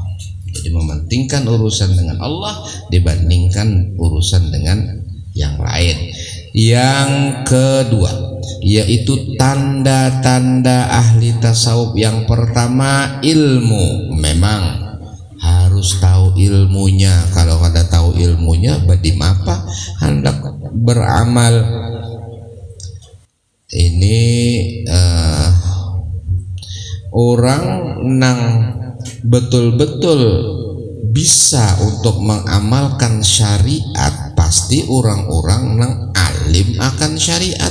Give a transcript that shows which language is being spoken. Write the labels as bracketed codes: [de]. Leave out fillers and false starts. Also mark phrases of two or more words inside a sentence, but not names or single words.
[id] Jadi mementingkan urusan dengan Allah dibandingkan urusan dengan yang lain. Yang kedua, yaitu tanda-tanda ahli tasawuf. Yang pertama, ilmu. Memang harus tahu ilmunya. [bjn] Kalau kada tahu ilmunya, badim apa hendak beramal. Ini orang nang betul-betul bisa untuk mengamalkan syariat, pasti orang-orang nang alim akan syariat.